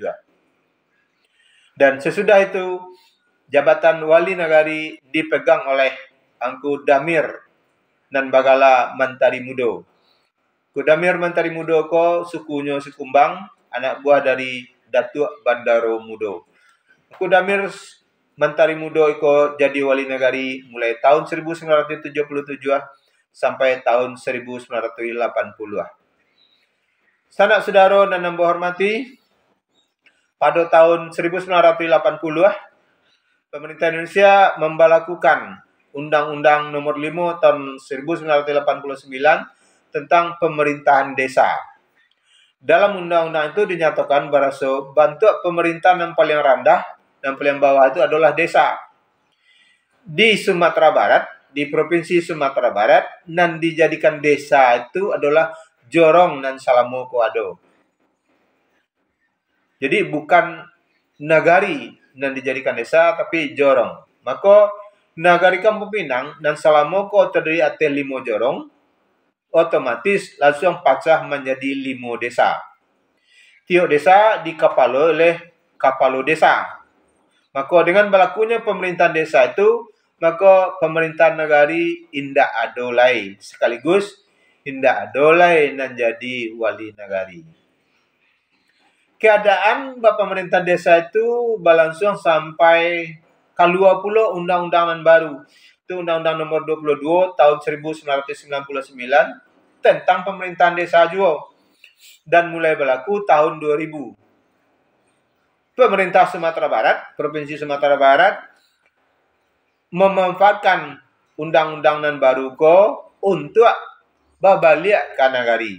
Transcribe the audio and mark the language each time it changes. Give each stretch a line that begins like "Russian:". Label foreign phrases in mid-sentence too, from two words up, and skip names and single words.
Indonesian: Dan sesudah itu jabatan wali negari dipegang oleh Engku Damir dan Bagala Mentari Mudo. Engku Damir Mentari Mudo sukunya Sekumbang, anak buah dari Datuk Bandaro Mudo. Engku Damir Mentari Mudo jadi wali negari mulai tahun 1977 sampai tahun 1980. Sanak saudara dan yang hormati, pada tahun 1980 pemerintah Indonesia memberlakukan Undang-Undang Nomor 5 tahun 1989 tentang pemerintahan desa. Dalam undang-undang itu dinyatakan bahwa bentuk pemerintahan yang paling rendah dan paling bawah itu adalah desa. Di Sumatera Barat, di Provinsi Sumatera Barat, nan dijadikan desa itu adalah Jorong dan Salamoko Ado. Jadi bukan nagari nan dijadikan desa, tapi jorong. Maka nagari Kampung Pinang dan Salamoko terdiri atas 5 jorong, otomatis langsung pecah menjadi 5 desa. Tiap desa dikepalai oleh kepala desa. Maka dengan berlakunya pemerintahan desa itu, maka pemerintahan negari
Minangkabau: indak adolai,
Indonesian: sekaligus
Minangkabau: indak adolai nan
Indonesian: jadi wali negari. Keadaan pemerintahan desa itu berlangsung sampai keluar pula undang-undang yang baru. Itu Undang-Undang Nomor 22 tahun 1999 tentang pemerintahan desa juga. Dan mulai berlaku tahun 2000. Pemerintah Sumatera Barat, Provinsi Sumatera Barat, memanfaatkan undang-undang yang baru untuk babaliak ke nagari.